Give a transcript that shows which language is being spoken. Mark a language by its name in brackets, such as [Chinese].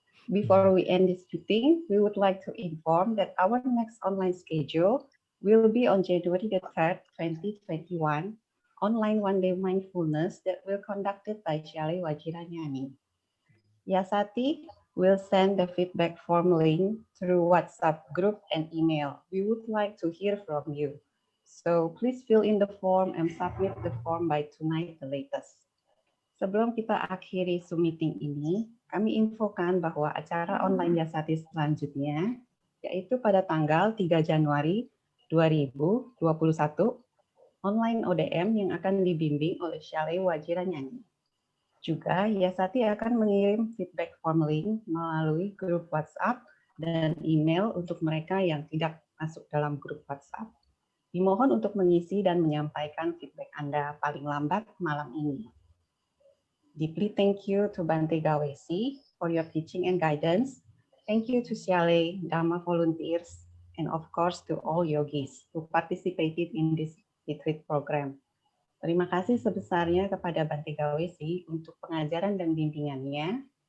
[English] Before we end this meeting, we would like to inform that our next online schedule will be on January the 3rd, 2021, online one-day mindfulness that will be conducted by Shalay Wajiranyani. Yasati will send the feedback form link through WhatsApp group and email. We would like to hear from you. So please fill in the form and submit the form by tonight the latest. [Indonesian] Sebelum kita akhiri Zoom meeting ini, kami infokan bahwa acara online Yasati selanjutnya, yaitu pada tanggal 3 Januari 2021, online ODM yang akan dibimbing oleh Shalay Wajiranyani. Juga, Yasati akan mengirim feedback form link melalui grup WhatsApp dan email untuk mereka yang tidak masuk dalam grup WhatsApp. Dimohon untuk mengisi dan menyampaikan feedback Anda paling lambat malam ini. [English] Deeply thank you to Bante Gawesi for your teaching and guidance. Thank you to Shalay, Dharma volunteers, and of course to all yogis who participated in this retreat program. [Indonesian] Terima kasih sebesarnya kepada Bante Gawesi untuk pengajaran dan bimbingannya.